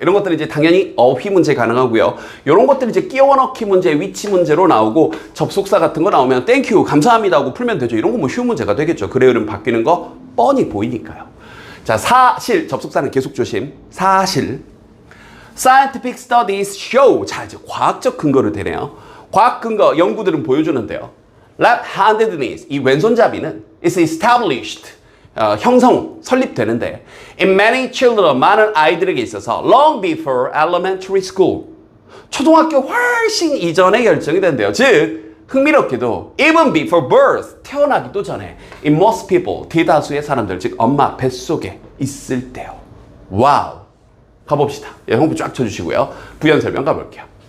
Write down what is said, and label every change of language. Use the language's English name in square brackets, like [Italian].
[Korean] 이런 것들은 이제 당연히 어휘 문제 가능하고요. 이런 것들은 이제 끼워 넣기 문제, 위치 문제로 나오고 접속사 같은 거 나오면 땡큐, 감사합니다 하고 풀면 되죠. 이런 거 뭐 쉬운 문제가 되겠죠. 글의 흐름 바뀌는 거 뻔히 보이니까요. 자, 사실, 접속사는 계속 조심. 사실. [English] Scientific studies show. [Korean] 자, 이제 과학적 근거를 대네요. 과학 근거, 연구들은 보여주는데요. [English] Left-handedness, [Korean] 이 왼손잡이는 [English] is established. [Korean] 설립되는데 [English] in many children, [Korean] 많은 아이들에게 있어서 [English] long before elementary school. [Korean] 초등학교 훨씬 이전에 결정이 된대요. 즉, 흥미롭게도 [English] even before birth, [Korean] 태어나기도 전에 [English] in most people, [Korean] 대다수의 사람들, 즉 엄마 뱃속에 있을 때요. 와우. 가봅시다. 형부 쫙 쳐주시고요. 부연 설명 가볼게요.